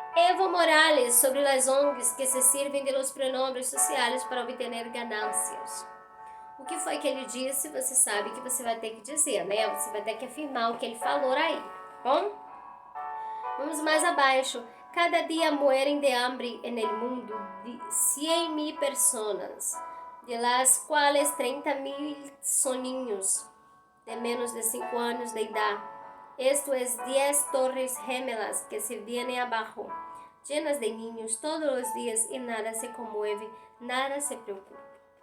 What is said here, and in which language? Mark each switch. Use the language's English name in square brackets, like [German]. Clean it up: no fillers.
[Spanish] Evo Morales sobre las ONGs que se sirven de los pronombres sociales para obter ganancias. [Portuguese] O que foi que ele disse? Você sabe que você vai ter que dizer, né? Você vai ter que afirmar o que ele falou aí, tá bom? Vamos mais abaixo. [Spanish] Cada dia mueren de hambre en el mundo 100.000 personas, de las cuales 30.000 son niños de menos de 5 años de edad. Esto es 10 torres gemelas que se vienen abajo, llenas de niños todos los días y nada se conmueve, nada se preocupa.